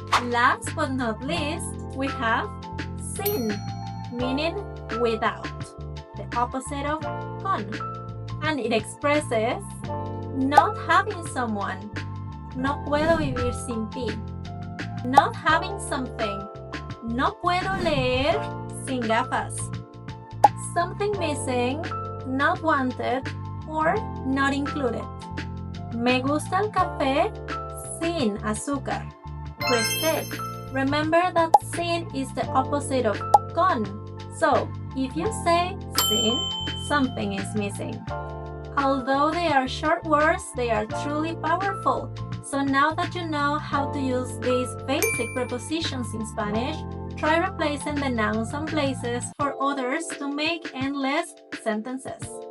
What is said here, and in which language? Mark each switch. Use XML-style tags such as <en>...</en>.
<en>Last but not least, we have sin, meaning without, the opposite of con, and it expresses not having someone.</en> <es>No puedo vivir sin ti.</es> <en>Not having something.</en> <es>No puedo leer sin gafas.</es> <en>Something missing, not wanted, or not included.</en> <es>Me gusta el café sin azúcar.</es> <en>Quick tip: remember that sin is the opposite of con. So, if you say sin, something is missing. Although they are short words, they are truly powerful. So now that you know how to use these basic prepositions in Spanish, try replacing the nouns and places for others to make endless sentences.</en>